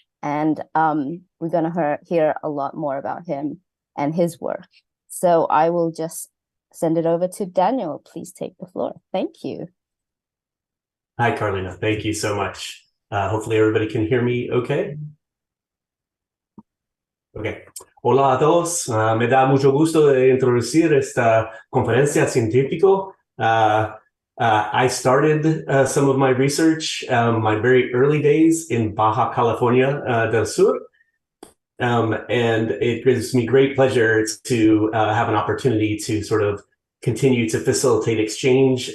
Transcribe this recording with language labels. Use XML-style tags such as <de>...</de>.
<en>And we're gonna hear a lot more about him and his work. So I will just send it over to Daniel. Please take the floor. Thank you. Hi, Carlina. Thank you so much. Hopefully everybody can hear me okay.</en> <es>Okay. Hola a todos. Me da mucho gusto de introducir esta conferencia científica.</es> <en>I started some of my research, my very early days in Baja California del Sur. And it gives me great pleasure to have an opportunity to sort of continue to facilitate exchange.</en>